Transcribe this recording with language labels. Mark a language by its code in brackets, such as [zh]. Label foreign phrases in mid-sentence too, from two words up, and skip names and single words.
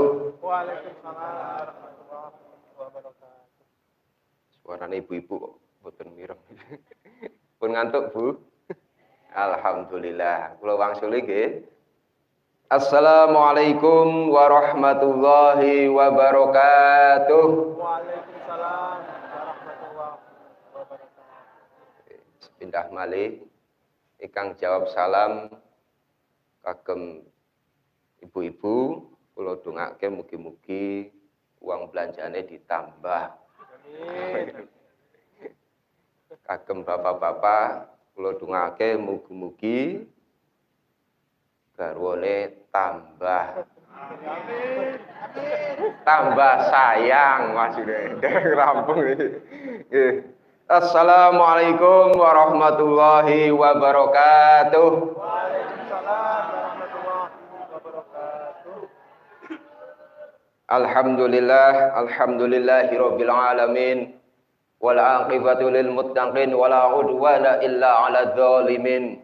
[ar] وعليكم السلام ورحمة الله وبركاته. [jv] Suarane ibu-ibu kok boten mireng. Pun ngantuk, Bu? Alhamdulillah. Kula wangsuli nggih. [ar] السلام عليكم ورحمة الله وبركاته. وعليكم السلام ورحمة الله وبركاته. [jv] Pindah malih ingkang jawab salam kagem ibu-ibu, kula dongake mugi-mugi uang belanjane ditambah. Amin. Kagem bapak-bapak, kula dongake mugi-mugi garwane tambah. Amin. [id] Tambah sayang maksudnya. [jv] Rampung nggih. [ar] السلام عليكم ورحمة الله وبركاته. وعليكم السلام ورحمة الله وبركاته. الحمد لله رب العالمين. والعاقبة للمتقين ولا عدوان إلا على الظالمين.